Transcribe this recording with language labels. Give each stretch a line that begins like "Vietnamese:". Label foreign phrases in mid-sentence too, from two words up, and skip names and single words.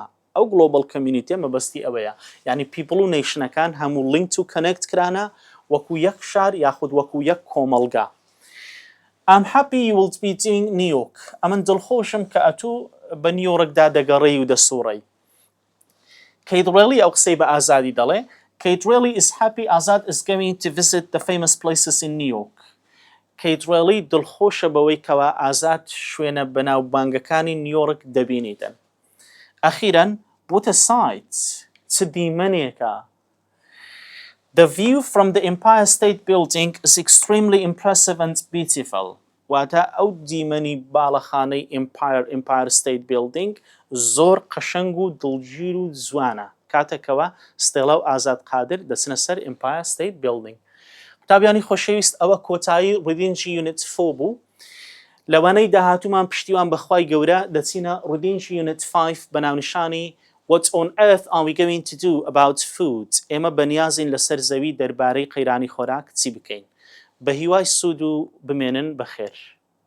Central Kurdish: ئەو
English: global community
Central Kurdish: مەبەستی ئەوەیە. یعنی پیپڵ و نیشنەکان هەموو لینک و کەنێکت کرانە وەکو یەک شار یاخود وەکو یەک کۆمەلگا.
English: I'm happy you will be doing New York.
Central Kurdish: ئەمن دڵخۆشم کە ئەتوو بە نیویۆرکدا دەگەڕێی و دەسوڕەی.
English: کەیت ڕێلی
Central Kurdish: ئەو قسەی بە ئازادی دەڵێ
English: Kate really is happy Azad is going to visit the famous places in New York.
Central Kurdish: Kate really دڵخۆشە بەوەی کەوا ئازاد شوێنە بەناوبانگەکانی نیویۆرک دەبینیتن.
English: ئەخیرەن what a sight!
Central Kurdish: چ دیمەنێکە!
English: The view from the Empire State Building is extremely impressive and beautiful.
Central Kurdish: واتە ئەو دیمەنی باڵەخانەی ئیمپایر ستیت بیلدینگ زۆر قەشەنگ و دڵگیر و جوانە کاتێکەوە ستێڵە و ئازاد قادر دەچنە سەر ئیمپایر ستیت بیلدینگ. قوتابیانی خۆشەویست ئەوە کۆتایی ڕیدینگی یونت 4 بوو. لەوانەی داهاتوومان پشتیوان بەخوای گەورە دەچینە ڕیدینگی یونت 5 بە ناونیشانی What on earth are we going to do about food؟ ئێمە بەنیازین لەسەر زەوی دەربارەی قەیرانی خۆراک چی بکەین؟ بە هیوای سوود و بمێنن بەخێر.